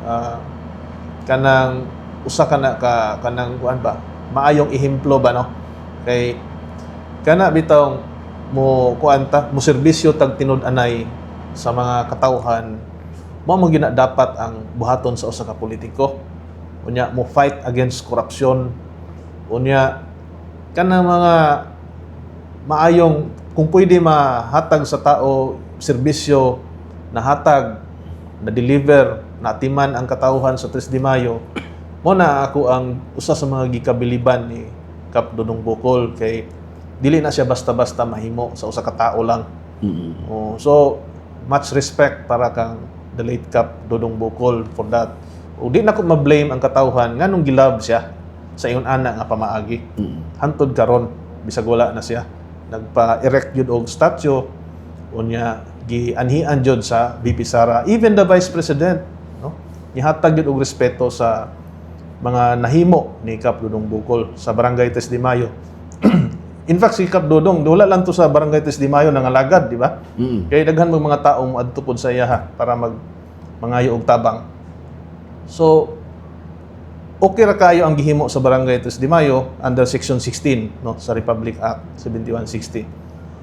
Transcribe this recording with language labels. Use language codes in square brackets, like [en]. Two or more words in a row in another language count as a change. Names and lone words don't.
[ceb] kanang usa kanang kuan ba maayong ehemplo ba no kay kana bitaw mo kuanta mo serbisyo tag tinud-anay sa mga katawhan mo gina dapat ang buhaton sa usa ka politiko unya mo [en] fight against corruption [ceb] unya kana mga maayong kung pwede mahatag sa tao serbisyo na hatag na deliver na atiman ang katawhan sa 3 de Mayo mo na ako ang usa sa mga gikabiliban ni Kap Dodong Bukol kay dili na siya basta-basta mahimo sa usa ka tao lang. [en] So much respect [ceb] para kang [en] the late Kap Dodong Bukol for that. [ceb] O di na ko ma-blame ang katawhan nganong gilab siya sa ingon ana nga pamaagi. Hantod karon bisag wala na siya nagpa-erect jud og statue unya gianhian jud sa VP Sara, [en] even the Vice President [ceb] no gihatag jud og respeto sa mga nahimo ni Kap Dodong Bukol sa Barangay 3 de Mayo. In fact, si Kap Dodong, wala lang to sa Barangay 3 de Mayo nangalagad, di ba? Kaya daghan mga taong adto pod sa iya para mangayo og tabang. So, okay ra kayo ang gihimo sa Barangay 3 de Mayo under Section 16 no sa Republic Act 7160.